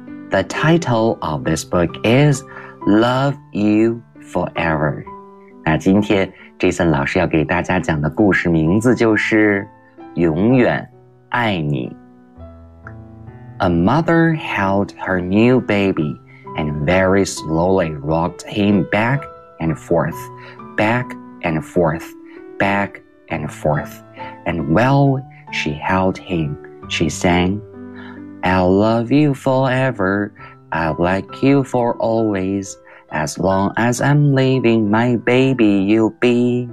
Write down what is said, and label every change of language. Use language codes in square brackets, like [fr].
[en] The title of this book is Love You Forever. [zh] 那今天 Jason 老师要给大家讲的故事名字就是永远爱你。 [en] A mother held her new baby and very slowly rocked him back and forth, back and forth, backand forth, and while she held him, she sang, I'll love you forever, I'll like you for always, as long as I'm living, my baby you'll be.